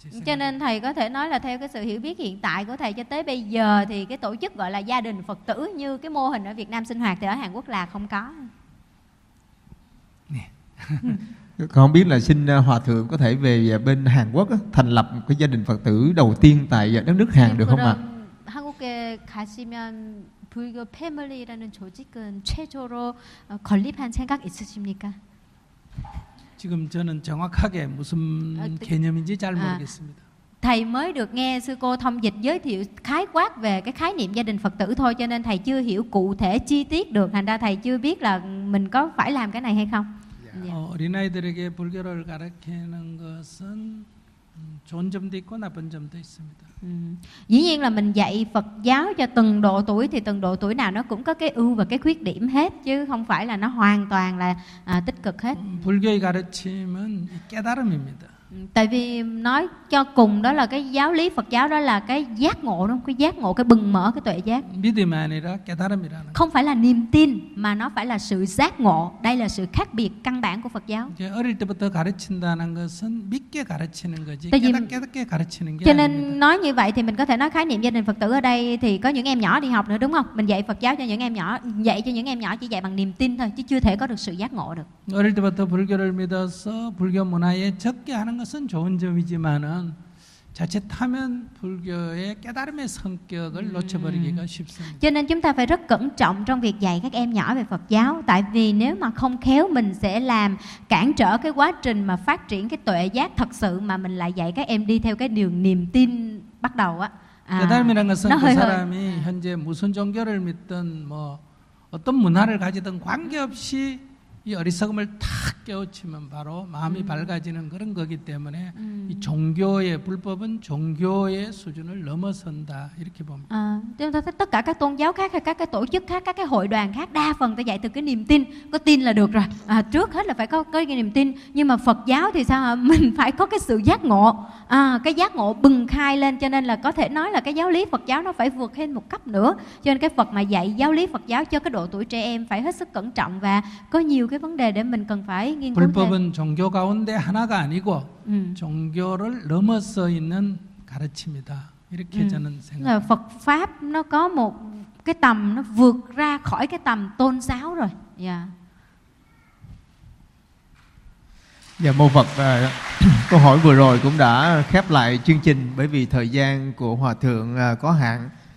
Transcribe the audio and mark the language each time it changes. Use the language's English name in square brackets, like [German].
[Vietnamese] Cho nên thầy có thể nói là theo cái sự hiểu biết hiện tại của thầy cho tới bây giờ thì cái tổ chức gọi là gia đình Phật tử như cái mô hình ở Việt Nam sinh hoạt thì ở Hàn Quốc là không có. Không biết là xin Hòa Thượng có thể về bên Hàn Quốc thành lập cái gia đình Phật tử đầu tiên tại đất nước Hàn được không ạ? [Korean] 한국에 가시면 불교 패밀리라는 조직은 최초로 건립한 생각 있으십니까? 지금 저는 정확하게 무슨 개념인지 잘 모르겠습니다. [Vietnamese] Thầy mới được nghe sư cô thông dịch giới thiệu khái quát về cái khái niệm gia đình Phật tử thôi, cho nên thầy chưa hiểu cụ thể chi tiết được, thành ra thầy chưa biết là mình có phải làm cái này hay không. [Korean] 어린아이들에게 불교를 가르치는 것은 좋은 점도 있고 나쁜 점도 있습니다. [Vietnamese] Dĩ nhiên là mình dạy Phật giáo cho từng độ tuổi thì từng độ tuổi nào nó cũng có cái ưu và cái khuyết điểm hết, chứ không phải là nó hoàn toàn là tích cực hết. [Korean] 불교의 가르침은 깨달음입니다. [Vietnamese] Tại vì nói cho cùng đó là cái giáo lý Phật giáo đó là cái giác ngộ, đúng không? Cái giác ngộ, cái bừng mở, cái tuệ giác. [Korean] 믿음이 아니라 깨달음이라는. [Vietnamese] Không phải là niềm tin mà nó phải là sự giác ngộ. Đây là sự khác biệt căn bản của Phật giáo. [Korean] 이제 어릴 때부터 가르친다는 것은 믿게 가르치는 거지. 깨닫게 가르치는 게 아니에요. [Vietnamese] Cho nên nói như vậy thì mình có thể nói khái niệm gia đình Phật tử ở đây thì có những em nhỏ đi học nữa, đúng không? Mình dạy Phật giáo cho những em nhỏ, dạy cho những em nhỏ chỉ dạy bằng niềm tin thôi chứ chưa thể có được sự giác ngộ được. [Korean] 어릴 때부터 불교를 믿어서 불교 문화에 적게 하는 것은 좋은 점이지만은 자칫하면 불교의 깨달음의 성격을 놓쳐버리기가 쉽습니다. [Vietnamese] Cho nên chúng ta phải rất cẩn trọng trong việc dạy các em nhỏ về Phật giáo, tại vì nếu mà không khéo mình sẽ làm cản trở cái quá trình mà phát triển cái tuệ giác thật sự mà mình lại dạy các em đi theo cái đường niềm tin bắt đầu á, [Korean] 깨달음이라는 것은 그 사람이 현재 무슨 종교를 믿든 뭐 어떤 문화를 가지든 관계없이 이 어리석음을 탁 깨우치면 바로 마음이 밝아지는 그런 거기 때문에 이 종교의 불법은 종교의 수준을 넘어선다 이렇게 봅니다. [Vietnamese] 아, chúng ta thấy tất cả các tôn giáo khác hay các cái tổ chức khác, các cái hội đoàn khác đa phần ta dạy từ cái niềm tin, có tin là được rồi. À, trước hết là phải có cái niềm tin. Nhưng mà Phật giáo thì sao? Mình phải có cái sự giác ngộ, à, cái giác ngộ bừng khai lên, cho nên là có thể nói là cái giáo lý Phật giáo nó phải vượt lên một cấp nữa. Cho nên cái Phật mà dạy giáo lý Phật giáo cho cái độ tuổi trẻ em phải hết sức cẩn trọng và có nhiều cái vấn đề để mình cần phải nghiên cứu. [Korean] 불법은 종교 가운데 하나가 아니고 종교를 넘어서 있는 가르침이다 이렇게 저는 생각. [Vietnamese] Phật pháp nó có một cái tầm nó vượt ra khỏi cái tầm tôn giáo rồi. Mô Phật, câu hỏi vừa rồi cũng đã khép lại chương trình bởi vì thời gian của Hòa Thượng có hạn.